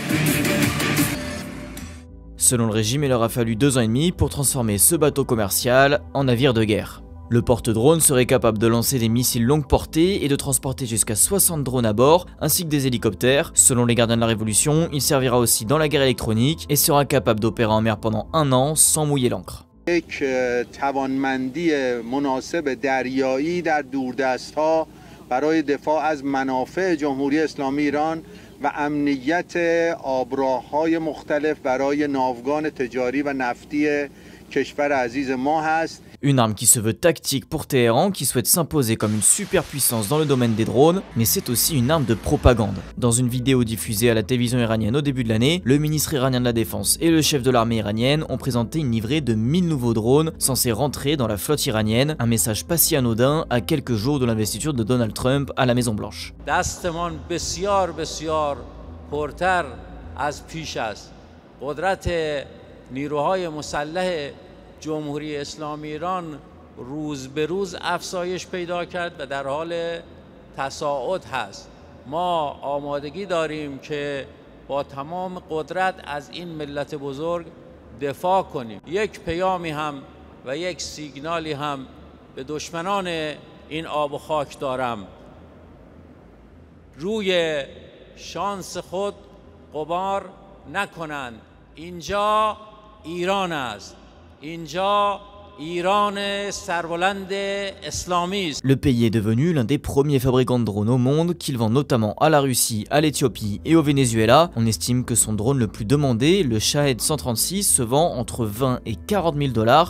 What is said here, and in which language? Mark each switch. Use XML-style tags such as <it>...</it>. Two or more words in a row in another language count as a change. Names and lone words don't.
<fr>Selon le régime, il leur a fallu 2 ans et demi pour transformer ce bateau commercial en navire de guerre. Le porte-drone serait capable de lancer des missiles longue portée et de transporter jusqu'à 60 drones à bord, ainsi que des hélicoptères. Selon les gardiens de la Révolution, il servira aussi dans la guerre électronique et sera capable d'opérer en mer pendant 1 an sans mouiller l'ancre.</fr> <fa>یک توانمندی مناسب دریایی در دوردست‌ها برای دفاع از منافع جمهوری اسلامی ایران و امنیت آبراه‌های مختلف برای ناوگان تجاری و نفتی کشور عزیز ما هست.</fa> <fr>Une arme qui se veut tactique pour Téhéran, qui souhaite s'imposer comme une superpuissance dans le domaine des drones, mais c'est aussi une arme de propagande. Dans une vidéo diffusée à la télévision iranienne au début de l'année, le ministre iranien de la Défense et le chef de l'armée iranienne ont présenté une livrée de 1000 nouveaux drones censés rentrer dans la flotte iranienne, un message pas si anodin à quelques jours de l'investiture de Donald Trump à la Maison Blanche.</fr> <fa>جمهوری اسلامی ایران روز به روز افزایش پیدا کرد و در حال تصاعد هست. ما آمادگی داریم که با تمام قدرت از این ملت بزرگ دفاع کنیم. یک پیامی هم و یک سیگنالی هم به دشمنان این آب و خاک دارم. روی شانس خود غبار نکنند. اینجا ایران است.</fa> <fr>Le pays est devenu l'un des premiers fabricants de drones au monde, qu'il vend notamment à la Russie, à l'Éthiopie et au Venezuela. On estime que son drone le plus demandé, le Shahed 136, se vend entre 20 et 40 000 $.</fr>